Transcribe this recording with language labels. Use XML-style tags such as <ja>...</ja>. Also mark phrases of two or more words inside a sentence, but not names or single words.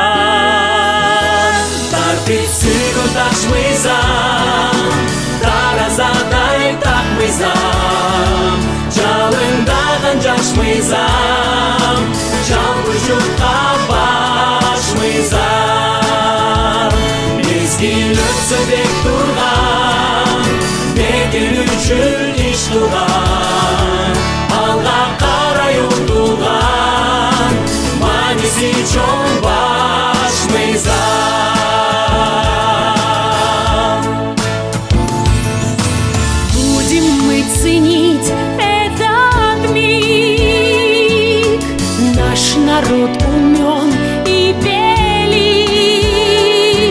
<ky>Тартипсиз таш мыйзам, таразадай так мыйзам, жалындаган жаш мыйзам, жалгыз журтка баш мыйзам. Мезгил өтсө бек турган, бекер үчүн иш кылган, алга карай умтулган, мааниси чоң баш мыйзам.</ky> <ru>Будем мы ценить этот миг, наш народ умен и велик.</ru>